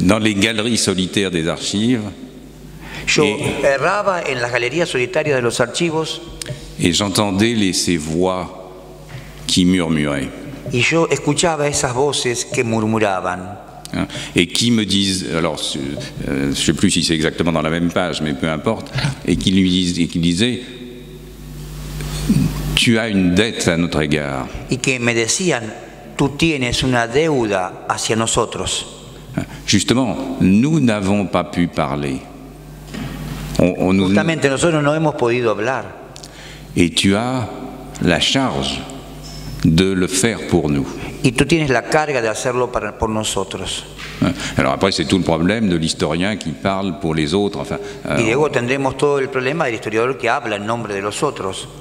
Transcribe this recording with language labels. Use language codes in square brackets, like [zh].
[fr] Dans les galeries solitaires des archives. [es] Yo erraba en las galerías solitarias de los archivos. [fr] Et j'entendais ces voix qui murmuraient. [es] Y yo escuchaba esas voces que murmuraban. [fr] Et qui me disent, alors je ne sais plus si c'est exactement dans la même page, mais peu importe, et qui disaient, tu as une dette à notre égard. [es] Y que me decían, tú tienes una deuda hacia nosotros. [fr] Justement, nous n'avons pas pu parler. [es] Justamente nosotros no hemos podido hablar. [fr] Et tu as la charge de le faire pour nous. [es] Y tú tienes la carga de hacerlo por nosotros. [fr] Alors après, c'est tout le problème de l'historien qui parle pour les autres. Enfin, [es] y luego tendremos todo el problema del historiador que habla en nombre de los otros.